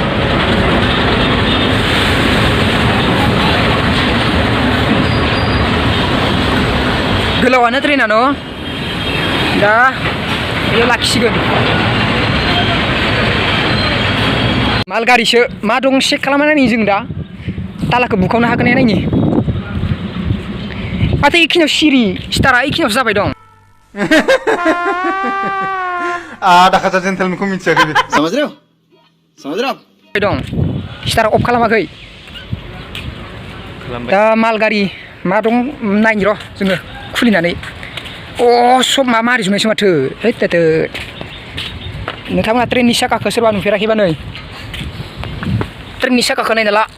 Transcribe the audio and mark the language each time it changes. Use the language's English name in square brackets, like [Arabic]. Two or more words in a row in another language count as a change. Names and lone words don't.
[Bodo] गोलावानो ट्रेनानो दा बेयाव लाखिसिगोन माल गारिसो मा दं चेक खालामना नायनि जों दा तालाखौ बुखावनो हागोन ना नायनि माथो इखिनियाव सिरि स्टारा इखिनियावसो जाबाय दं [Hindi] आधा खाजा [Bodo] जेन्टेलमेनखौ मिथियाखै [Hindi] बे समझ रहे हो [Bodo] दं स्टारा अफ खालामाखै दा माल गारि मा दं नायनि र' जोङो खुलिनानै सब मारि जुनायसो माथो हैद नोंथांमोना ट्रेननि साखाखौ सोरबा नुफेराखैबा नै ट्रेननि साखाखौ नायना ला